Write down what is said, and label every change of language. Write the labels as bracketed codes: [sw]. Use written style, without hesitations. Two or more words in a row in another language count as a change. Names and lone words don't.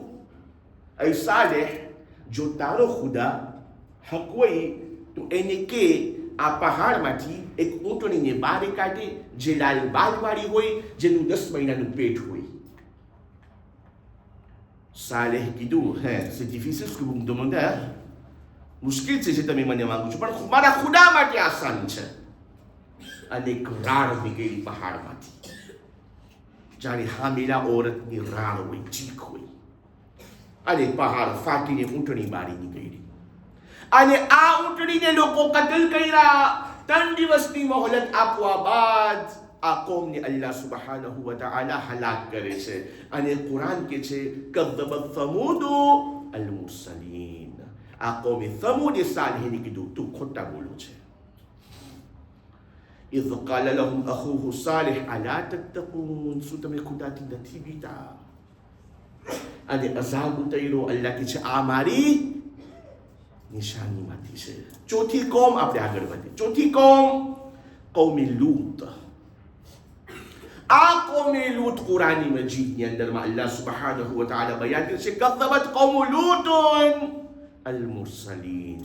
[gu] એ સાલેહ, જો તારો ખુદા હક હોય તો એને કે આ પહાડમાંથી એક ઊંટણીને બહાર કાઢે જે લાલ બાલવાળી હોય, જેનું 10 મહિનાનું પેટ હોય. સાલેહ કીધું હે [fr] c'est difficile ce que vous me demandez, [gu] મુશ્કેલ છે જે તમે મને માંગો છો, પણ મારા ખુદા માટે આસાન છે. અને એક રાડ નીકળી પહાડમાંથી, જાણે હામેલા ઓરતની રાડ હોય, ચીખ હોય, અને પહાડ ફાટીને ઊંટણી બારી નીકળી. અને આ ઊંટણીને લોકો કતલ કર્યા. 3 દિવસની મોહલત આપવા બાદ આ કોમને [ar] الله سبحانه وتعالى [gu] હલાક કરે છે. અને કુરાન કે છે [ar] كذبت ثمود المرسلين. [gu] આ કોમે સમૂદ સાલિહીને કીધું તું ખોટા બોલો છે. [ar] إذ قال لهم أخوه صالح ألا تتقون. [gu] શું તમે ખુદાથી નથી બીતા? અને અઝાબ ઉતર્યો. અલ્લાહ કે છે આ મારી નિશાનીમાંથી છે. ચોથી કોમ, આપણે આગળ વધીએ. ચોથી કોમ કૌમે લૂત. આ કૌમે લૂત કુરાની મજીદની અંદરમાં [ar] الله سبحانه وتعالى [gu] બયાન કરે છે [ar] كذبت قوم لوط المرسلين.